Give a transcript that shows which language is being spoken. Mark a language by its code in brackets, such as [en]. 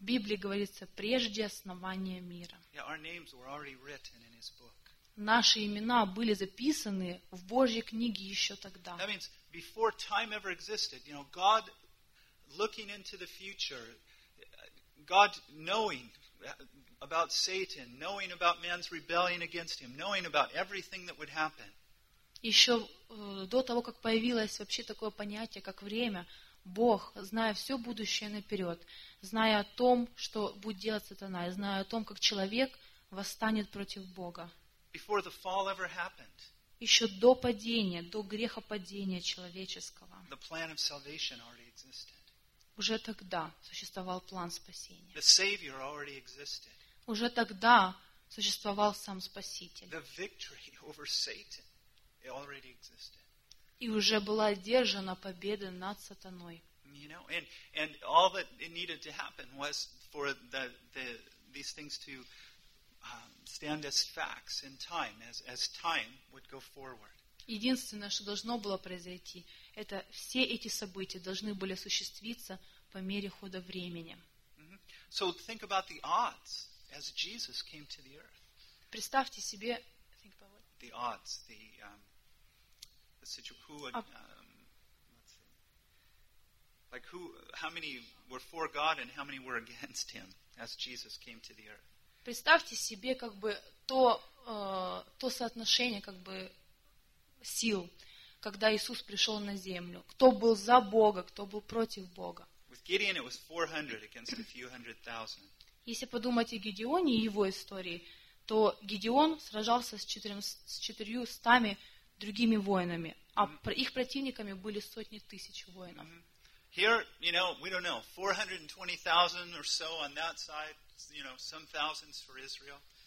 [ru] Библии говорится, прежде основания мира. Yeah, наши имена были записаны в Божьей книге еще тогда. [en] That means before time ever existed, you know, God looking into the future, God knowing about Satan, knowing about man's rebellion against him, knowing about everything that would happen. [ru] Еще до того, как появилось вообще такое понятие, как время, Бог, зная все будущее наперед, зная о том, что будет делать сатана, и зная о том, как человек восстанет против Бога. [en] Before the fall ever happened, [ru] еще до падения, до грехопадения человеческого, [en] the plan of salvation already existed. [ru] Уже тогда существовал план спасения. [en] The Savior already existed. [ru] Уже тогда существовал сам Спаситель. [en] The victory over Satan. It already existed. [ru] И уже была одержана победа над сатаной. [en] You know, and all that it needed to happen was for these things to stand as facts in time, as time would go forward. [ru] Единственное, что должно было произойти, это все эти события должны были осуществиться по мере хода времени. Mm-hmm. [en] So think about the odds as Jesus came to the earth. [ru] Представьте себе, [en] the odds, the situation. Like who? How many were for God and how many were against Him as Jesus came to the earth? [ru] Представьте себе как бы то соотношение как бы сил, когда Иисус пришел на землю. Кто был за Бога, кто был против Бога? [en] With Gideon, it was 400 against a few hundred thousand. [ru] Если подумать о Гедеоне и его истории, то Гедеон сражался с 400 другими воинами, а их противниками были сотни тысяч воинов. [en] Here, you know, we don't know, 420,000 or so on that side, you know, some thousands for Israel.